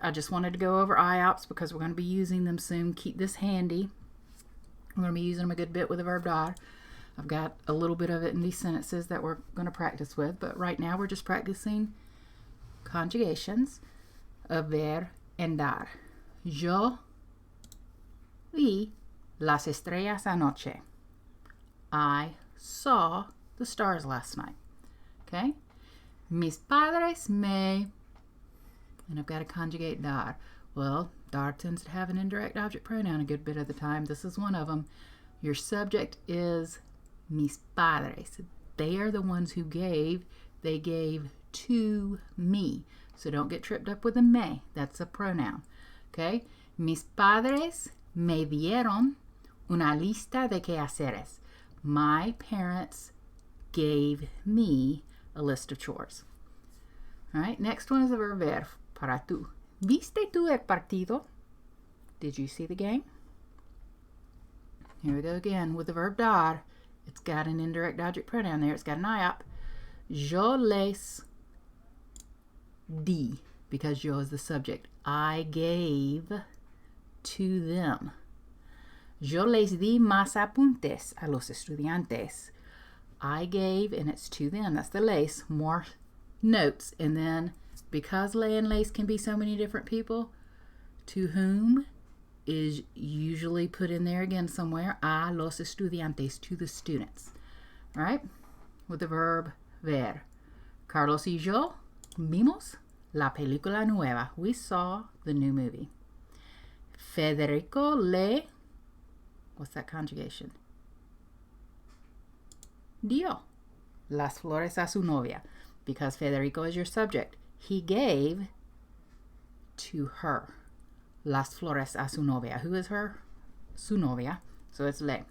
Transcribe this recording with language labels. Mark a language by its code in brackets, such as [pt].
[en] I just wanted to go over IOPs because we're going to be using them soon. Keep this handy. We're going to be using them a good bit with the verb dar. I've got a little bit of it in these sentences that we're going to practice with, but right now we're just practicing conjugations of ver and dar. [es] Yo vi las estrellas anoche. [en] I saw the stars last night. Okay? [es] Mis padres me, [en] and I've got to conjugate dar. Well, dar tends to have an indirect object pronoun a good bit of the time. This is one of them. Your subject is mis padres. They are the ones who gave. They gave to me. So don't get tripped up with a me. That's a pronoun. Okay? [es] Mis padres me dieron una lista de quehaceres. [en] My parents gave me a list of chores. All right, next one is the verb ver, [es] para tú. ¿Viste tú el partido? [en] Did you see the game? Here we go again with the verb dar. It's got an indirect object pronoun there. It's got an IOP. [es] Yo les di, [en] because yo is the subject. I gave to them. [es] Yo les di más apuntes a los estudiantes. [en] I gave, and it's to them. That's the les, more notes. And then, because le and les can be so many different people, to whom is usually put in there again somewhere. [es] A los estudiantes, [en] to the students. All right? With the verb ver. [es] Carlos y yo vimos la película nueva. [en] We saw the new movie. Federico le, what's that conjugation? [es] Dio las flores a su novia. [en] Because Federico is your subject. He gave to her [es] las flores a su novia. [en] Who is her? [es] Su novia. [en] So it's le.